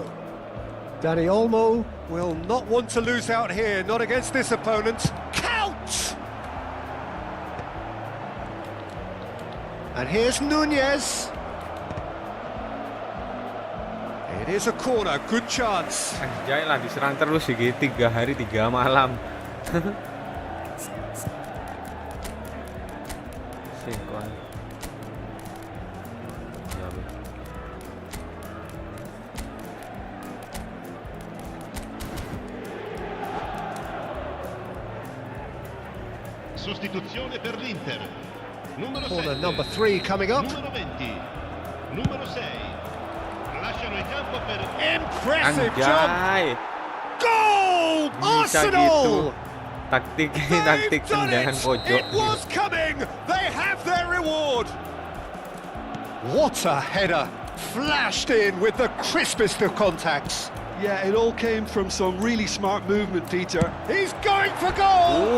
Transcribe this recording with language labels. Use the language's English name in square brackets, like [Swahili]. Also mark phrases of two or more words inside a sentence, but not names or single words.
[English] Dani Olmo will not want to lose out here, not against this opponent. Count! And here's Nunez. It is a corner, good chance. [Indonesian] Anjay lah, diserang terus sih, 3 hari 3 malam. Singkuan. [Italian] Sostituzione per l'Inter. Numero [English] Corner 7. number 3 coming up. [Italian] Numero 20. Numero 6. Lasciano il campo per... [English] Impressive jump! [Indonesian] Anjay, [English] Goal! [Indonesian] bisa gitu. Arsenal! Taktik [English] They've done [Indonesian] tendangan [English] it! [Indonesian] pojok. [English] It was coming! They have their reward! What a header! Flashed in with the crispest of contacts. Yeah, it all came from some really smart movement, Peter. He's going for goal!